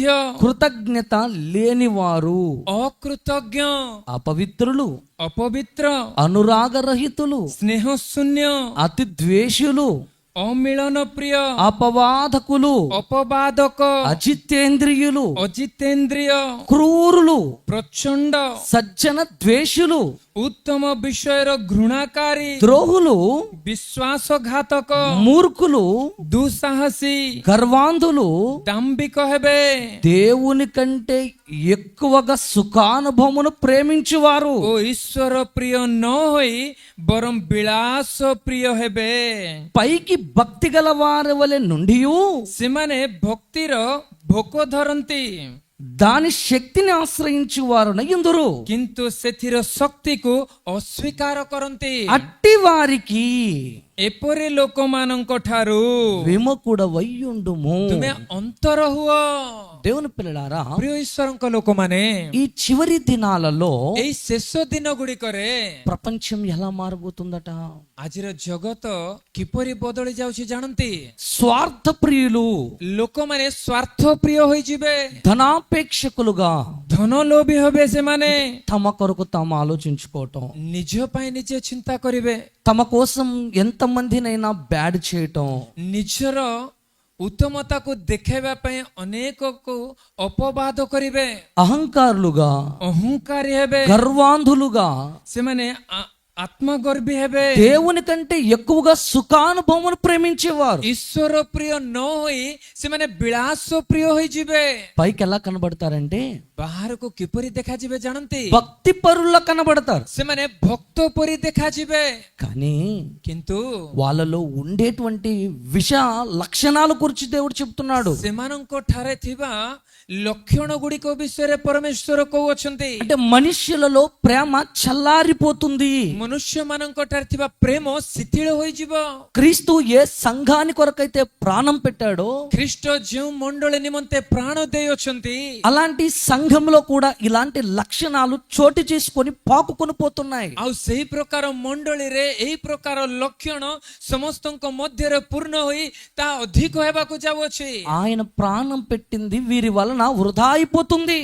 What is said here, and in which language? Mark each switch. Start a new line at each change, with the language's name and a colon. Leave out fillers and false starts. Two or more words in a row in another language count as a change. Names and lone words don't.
Telugu: కృతజ్ఞత లేనివారు,
Odia: ଅକୃତଜ୍ଞ,
Telugu: అపవిత్రులు,
Odia: ଅପବିତ୍ର,
Telugu: అనురాగరహితులు,
Odia: ସ୍ନେହଶୂନ୍ୟ,
Telugu: అతి ద్వేషులు,
Odia: ଅମିଳନ ପ୍ରିୟ,
Telugu: అపవాదకులు,
Odia: ଅପବାଦକ,
Telugu: అజితేంద్రియులు,
Odia: ଅଜିତେନ୍ଦ୍ରିୟ,
Telugu: క్రూరులు,
Odia: ପ୍ରଚଣ୍ଡ,
Telugu: సజ్జన ద్వేషులు,
Odia: ଉତ୍ତମ ବିଷୟର ଘୃଣାକାରୀ,
Telugu: ద్రోహులు,
Odia: ବିଶ୍ୱାସଘାତକ,
Telugu: మూర్ఖులు,
Odia: ଦୁଃସାହସୀ,
Telugu: గర్వాంధులు,
Odia: ଦାମ୍ଭିକ ହେବେ,
Telugu: దేవుని కంటే ఎక్కువగా సుఖానుభవమును ప్రేమించువారు,
Odia: ଓ ଈଶ୍ୱର ପ୍ରିୟ ନ ହୋଇ ବରଂ ବିଳାସ ପ୍ରିୟ ହେବେ.
Telugu: పైకి భక్తి గల వారి వలె నుండి
Odia: ସେମାନେ ଭକ୍ତିର ଭୋକ ଧରନ୍ତି,
Telugu: దాని శక్తిని ఆశ్రయించు వారు నయ్యుందురు.
Odia: କିନ୍ତୁ ସେଥିର ଶକ୍ତିକୁ ଅସ୍ୱୀକାର କରନ୍ତି.
Telugu: అట్టి వారికి
Odia: ଏପରି ଲୋକମାନଙ୍କ ଠାରୁ
Telugu: విముఖుడవయ్యుండుము.
Odia: ତୁମେ ଅନ୍ତର ହୁଅ.
Telugu: దేవుని పిల్లలారా,
Odia: ପ୍ରିୟ ଈଶ୍ୱରଙ୍କ ଲୋକମାନେ,
Telugu: ఈ చివరి దినాలలో
Odia: ଏଇ ଶେଷ ଦିନ ଗୁଡ଼ିକରେ
Telugu: ప్రపంచం ఎలా మారబోతుందట?
Odia: ଆଜିର ଜଗତ କିପରି ବଦଳି ଯାଉଛି ଜାଣନ୍ତି?
Telugu: స్వార్థ ప్రియులు,
Odia: ଲୋକମାନେ ସ୍ୱାର୍ଥ ପ୍ରିୟ ହୋଇଯିବେ,
Telugu: ధనాపేక్షకులుగా,
Odia: ଧନଲୋଭୀ ହେବେ. ସେମାନେ
Telugu: తమ కొరకు తాము ఆలోచించుకోవటం,
Odia: ନିଜ ପାଇଁ ନିଜେ ଚିନ୍ତା କରିବେ,
Telugu: తమ కోసం ఎంతమందినైనా బ్యాడ్ చేయటం,
Odia: ନିଜର ଉତ୍ତମତାକୁ ଦେଖାଇବା ପାଇଁ ଅନେକକୁ ଅପବାଦ କରିବେ,
Telugu: అహంకారులుగా,
Odia: ଅହଙ୍କାରୀ ହେବେ,
Telugu: గర్వాంధులుగా,
Odia: ସେମାନେ ଆତ୍ମଗର୍ଭୀ ହେବେ,
Telugu: దేవుని కంటే ఎక్కువగా సుఖానుభవమును ప్రేమించేవారు.
Odia: ଈଶ୍ୱର ପ୍ରିୟ ନ ହୋଇ ସେମାନେ ବିଳାସ ପ୍ରିୟ ହୋଇଯିବେ.
Telugu: పైకి ఎలా కనబడతారంటే
Odia: ବାହାରକୁ କିପରି ଦେଖାଯିବେ ଜାଣନ୍ତି?
Telugu: భక్తి పరుల్లా కనబడతారు.
Odia: ସେମାନେ ଭକ୍ତ ପରି ଦେଖାଯିବେ,
Telugu: కానీ
Odia: କିନ୍ତୁ
Telugu: వాళ్ళలో ఉండేటువంటి విష లక్షణాల గురించి దేవుడు చెప్తున్నాడు.
Odia: ସେମାନଙ୍କ ଠାରେ ଥିବା ଲକ୍ଷଣ ଗୁଡ଼ିକ ବିଷୟରେ ପରମେଶ୍ୱର କହୁଅଛନ୍ତି.
Telugu: అంటే మనుష్యులలో ప్రేమ చల్లారిపోతుంది.
Odia: ମନୁଷ୍ୟ ମାନଙ୍କଠାରେ ଥିବା ପ୍ରେମ ଶିଥିଳ ହୋଇଯିବ।
Telugu: క్రీస్తు ఏ సంఘాని కొరకైతే ప్రాణం పెట్టాడో
Odia: ଖ୍ରୀଷ୍ଟ ଯେଉଁ ମଣ୍ଡଳୀ ନିମନ୍ତେ ପ୍ରାଣ ଦେଇଅଛନ୍ତି,
Telugu: అలాంటి సంఘంలో కూడా ఇలాంటి లక్షణాలు చోటు చేసుకొని పాకుకొని పోతున్నాయి.
Odia: ଆଉ ସେହି ପ୍ରକାର ମଣ୍ଡଳୀରେ ଏହି ପ୍ରକାର ଲକ୍ଷଣ ସମସ୍ତଙ୍କ ମଧ୍ୟରେ ପୂର୍ଣ୍ଣ ହୋଇ ତାହା ଅଧିକ ହେବାକୁ ଯାଉଅଛି।
Telugu: ఆయన ప్రాణం పెట్టింది వీరి వలన వృధా అయిపోతుంది.